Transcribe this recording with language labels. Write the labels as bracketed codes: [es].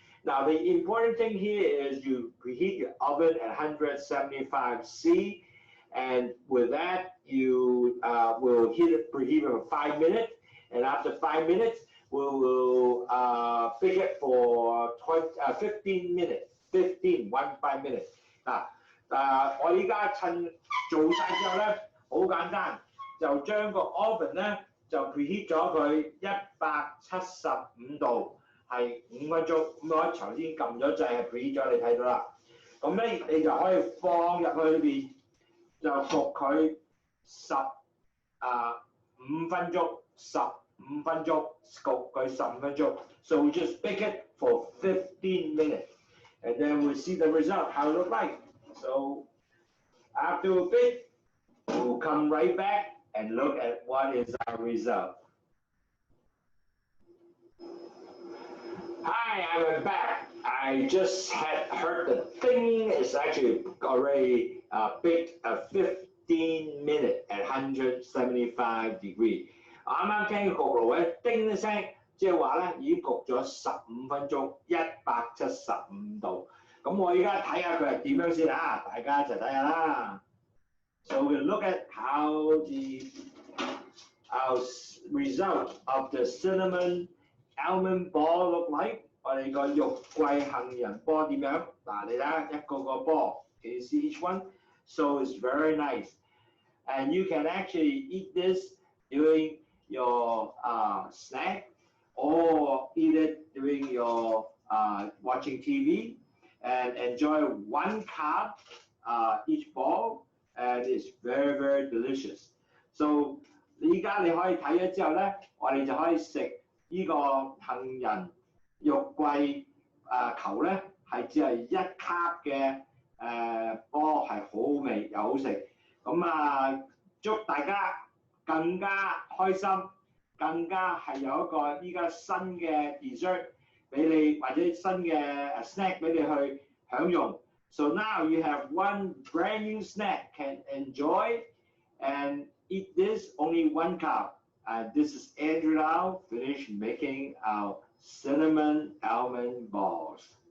[en] Now the important thing here is you preheat your oven at 175 C, and with that you will preheat it for 5 minutes. And after 5 minutes, we will bake it for 15 minutes. 15 minutes. [yue] 我依家趁做晒之後咧，好簡單。就將個 oven 咧就 preheat 咗佢175度，係5分鐘。咁我頭先撳咗掣係 preheat 咗，你睇到啦。咁咧你就可以放入去裏邊，就焗佢15分鐘，15分鐘焗佢15分鐘。 [en] So we just bake it for 15 minutes, and then we'll see the result how it look like. So after a bit, we'll come right back and look at what is our result. Hi, I'm back. I just had heard the thing is actually already baked 15 minutes at 175 degrees. [yue] 啱啱聽焗爐咧叮一聲，即係話咧已經焗咗15分鐘，175度。咁我而家睇下佢係點樣先啊！大家一齊睇下啦。 [en] So we'll look at how our result of the cinnamon almond ball look like？ [yue] 我哋個肉桂杏仁波點樣？嗱，你睇下一個個波 [en] ，can you see each one? So it's very nice, and you can actually eat this during your snack, or eat it during your watching TV, and enjoy 1 carb each ball, and it's very very delicious. [yue] So 依家你可以睇咗之後咧，我哋就可以食呢個杏仁肉桂球咧，係只係1 carb 嘅波，係好味又好食。咁祝大家更加開心，更加係有一個依家新嘅 dessert 俾你，或者新嘅snack 俾你去享用。 [en] So now you have one brand new snack can enjoy and eat this only 1 carb. This is Andrew Lau, finished making our cinnamon almond balls.